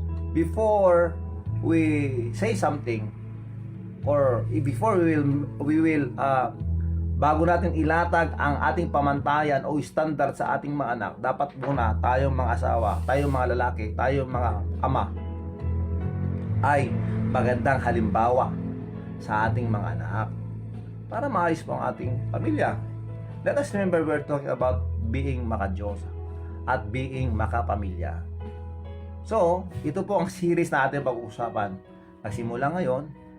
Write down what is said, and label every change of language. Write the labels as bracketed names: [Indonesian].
[English] Before we say something, or before we will [Filipino] bago natin ilatag ang ating pamantayan o standard sa ating mga anak, dapat muna tayong mga asawa, tayong mga lalaki, tayong mga ama ay magandang halimbawa sa ating mga anak para maayos po ang ating pamilya. [English] Let us remember, we're talking about being makadiyos at being makapamilya. [Filipino] So, ito po ang series na ating pag-uusapan. Nagsimula ngayon